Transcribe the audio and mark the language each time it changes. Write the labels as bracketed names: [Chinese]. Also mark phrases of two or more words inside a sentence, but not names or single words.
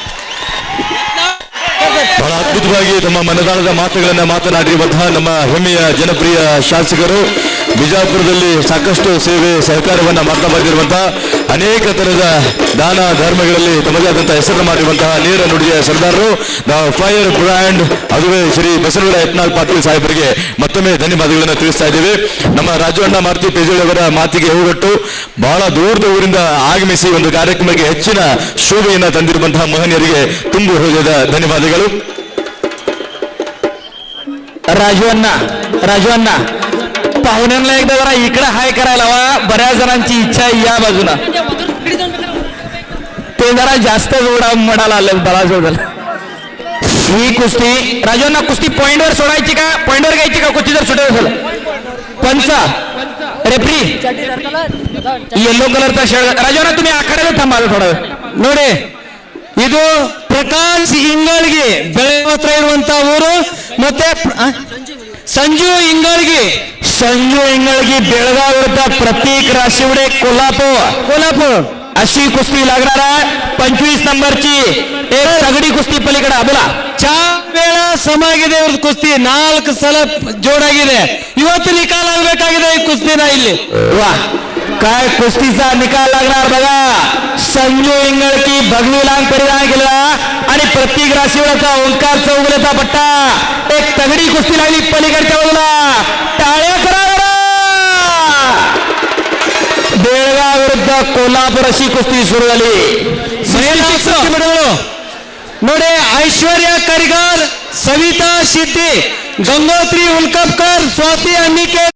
[Kannada] ಬಹಳ ಅದ್ಭುತವಾಗಿ ತಮ್ಮ ಮನದಾಳದ ಮಾತುಗಳನ್ನ ಮಾತನಾಡಿರುವಂತಹ ನಮ್ಮ ಹೆಮ್ಮೆಯ ಜನಪ್ರಿಯ ಶಾಸಕರು, ಬಿಜಾಪುರದಲ್ಲಿ ಸಾಕಷ್ಟು ಸೇವೆ ಸಹಕಾರವನ್ನ ಮಾಡ್ತಾ ಬಂದಿರುವಂತಹ, ಅನೇಕ ತರದ ದಾನ ಧರ್ಮಗಳಲ್ಲಿ ತಮ್ಮದೇ ಆದಂತಹ ಹೆಸರನ್ನು ಮಾಡಿರುವಂತಹ ನೇರ ನುಡಿಯ ಸರ್ದಾರರು, [English] fire brand, [Kannada] ಅದುವೇ ಶ್ರೀ ಬಸವರಾಜ ಯತ್ನಾಳ್ ಪಾಟೀಲ್ ಸಾಹೇಬರಿಗೆ ಮತ್ತೊಮ್ಮೆ ಧನ್ಯವಾದಗಳನ್ನು ತಿಳಿಸ್ತಾ ಇದ್ದೇವೆ. ನಮ್ಮ ರಾಜಣ್ಣ ಮಾರುತಿ ಪೇಜೋಳಿ ಅವರ ಮಾತಿಗೆ ಹೋಗಟ್ಟು ಬಹಳ ದೂರದ ಊರಿಂದ ಆಗಮಿಸಿ ಒಂದು ಕಾರ್ಯಕ್ರಮಕ್ಕೆ ಹೆಚ್ಚಿನ ಶೋಭೆಯನ್ನು ತಂದಿರುವಂತಹ ಮಹನೀಯರಿಗೆ ತುಂಬು ಹೃದಯದ ಧನ್ಯವಾದಗಳು. [Marathi] राजू अण्णा पाहुण्यांना एकदा जरा इकडे हाय करायला हवा. बऱ्याच जणांची इच्छा आहे या बाजूला. ते जरा जास्त जोडा म्हणाला आले बरा जोडाल. ही कुस्ती राजू अण्णा कुस्ती पॉइंटवर सोडायची का, पॉइंटवर घ्यायची का, कुस्ती जर सुटेल झालं पंचा रेफ्री [English] yellow colourचा [Marathi] शर्ट. राजू अण्णा तुम्ही आखाड्याला थांबाल थोडा वेळ. [Kannada] ನೋಡಿ, ಇದು ಪ್ರಕಾಶ್ ಇಂಗಳಿಗೆ ಬೆಳಗಾವಿ ಹತ್ರ ಇರುವಂತ ಊರು. ಮತ್ತೆ ಸಂಜು ಇಂಗಳಗಿ [Marathi] बेळगाव विरुद्ध प्रतीक राशिवडे कोल्हापूर अशी कुस्ती लागणार आहे. 25 नंबरची एक तगडी कुस्ती पलीकडे बोला. [Kannada] 4 ವೇಳ ಸಮಾಗಿದೆ ಇವ್ರದ್ದು ಕುಸ್ತಿ. 4 ಸಲ ಜೋಡಾಗಿದೆ. ಇವತ್ತು ನಿಕಾಲ ಆಗಬೇಕಾಗಿದೆ ಈ ಕುಸ್ತಿನ ಇಲ್ಲಿ. [Marathi] वा काय कुस्तीचा निकाल लागणार बघा. संजू इंगळकी भगवी लांग परिधान केला आणि प्रतीक राशिवडेचा ओंकार चौगुलेचा पट्टा. एक तगडी कुस्ती लागली पलीकडच्या बाजूला. टाळ्या करा. बेळगाव विरुद्ध कोल्हापूर अशी कुस्ती सुरू झाली. [Kannada] ನೋಡಿ, ಐಶ್ವರ್ಯ ಕರಿಗಾರ್, ಸವಿತಾ ಶಿಟ್ಟಿ, ಗಂಗೋತ್ರಿ ಉಲ್ಕಪ್ಕರ್, ಸ್ವಾತಿ ಅನ್ನಿಕೆ